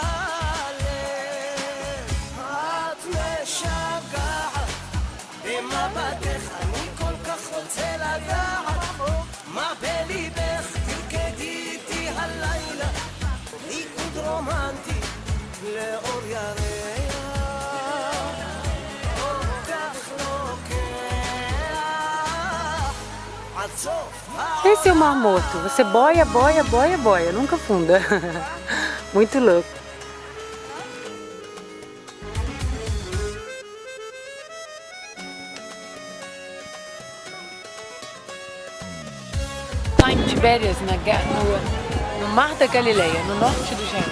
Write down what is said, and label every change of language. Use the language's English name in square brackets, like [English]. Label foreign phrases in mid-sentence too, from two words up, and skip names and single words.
[Hebrew] הלב, את משגעת במבטך, אני כל כך רוצה לדעת מה בליבך, תרקדי איתי הלילה ריקוד רומנטי לאור ירח, אותך לוקח עד סוף. [Portuguese] Esse é o Mar Morto. Você boia, boia, boia, boia. Nunca funda. Muito louco. Lá em Tibérias, no Mar da Galileia, no norte do Israel.